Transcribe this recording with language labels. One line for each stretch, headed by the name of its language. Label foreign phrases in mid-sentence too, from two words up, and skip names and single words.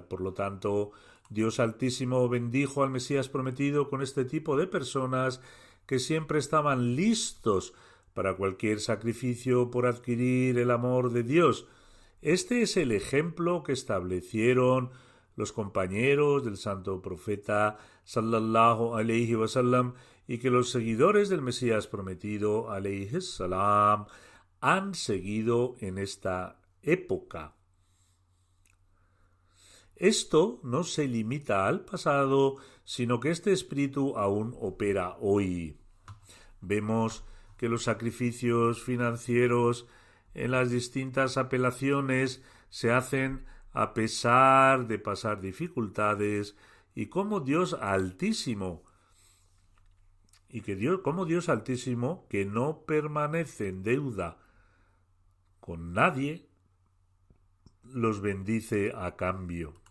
Spanish: Por lo tanto, Dios Altísimo bendijo al Mesías prometido con este tipo de personas que siempre estaban listos para cualquier sacrificio por adquirir el amor de Dios. Este es el ejemplo que establecieron los compañeros del santo profeta
Arabic: صلى الله عليه وسلم
Spanish: y que los seguidores del Mesías prometido
Arabic: عليه السلام
Spanish: han seguido en esta época. Esto no se limita al pasado, sino que este espíritu aún opera hoy. Vemos que los sacrificios financieros en las distintas apelaciones se hacen a pesar de pasar dificultades y como Dios Altísimo que no permanece en deuda con nadie, los bendice a cambio.